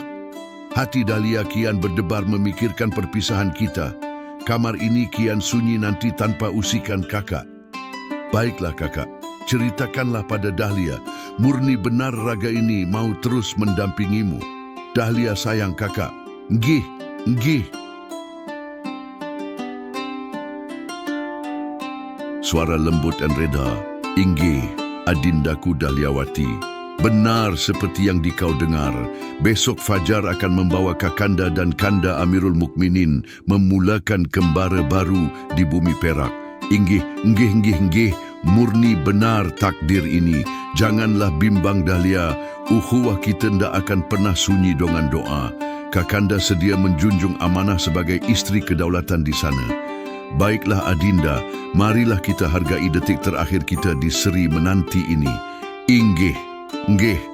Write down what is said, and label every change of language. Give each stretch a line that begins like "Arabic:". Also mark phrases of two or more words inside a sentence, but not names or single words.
Malay: Hati Dahlia kian berdebar memikirkan perpisahan kita. Kamar ini kian sunyi nanti tanpa usikan kakak. Baiklah kakak, ceritakanlah pada Dahlia. Murni benar raga ini mau terus mendampingimu. Dahlia sayang kakak.
Javanese: Nggih, nggih.
Malay: Suara lembut dan reda. Inggih, adindaku Dahliawati. Benar seperti yang dikau dengar, besok fajar akan membawa Kakanda dan Kanda Amirul Mukminin memulakan kembara baru di bumi Perak.
Javanese: Inggih, inggih, inggih, inggih,
Malay: murni benar takdir ini. Janganlah bimbang Dahlia, ukhuwah kita tidak akan pernah sunyi dengan doa. Kakanda sedia menjunjung amanah sebagai isteri kedaulatan di sana. Baiklah Adinda, marilah kita hargai detik terakhir kita di Sri Menanti ini.
Javanese: Inggih, nggih.